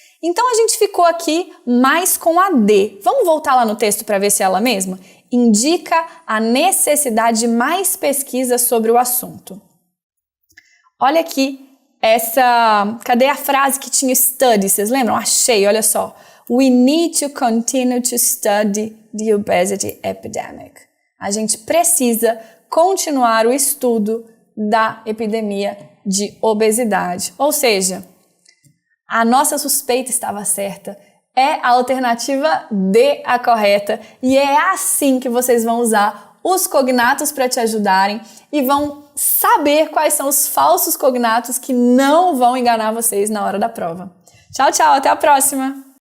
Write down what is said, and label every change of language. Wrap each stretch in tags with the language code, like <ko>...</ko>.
<pt>Então a gente ficou aqui mais com a D. Vamos voltar lá no texto para ver se é ela mesma? Indica a necessidade de mais pesquisa sobre o assunto. Olha aqui cadê a frase que tinha study? Vocês lembram? Achei, olha só.</pt> <en>We need to continue to study the obesity epidemic.</en> <pt>A gente precisa continuar o estudo da epidemia de obesidade. Ou seja, a nossa suspeita estava certa. É a alternativa D a correta. E é assim que vocês vão usar os cognatos para te ajudarem e vão saber quais são os falsos cognatos que não vão enganar vocês na hora da prova. Tchau, tchau, até a próxima!</pt>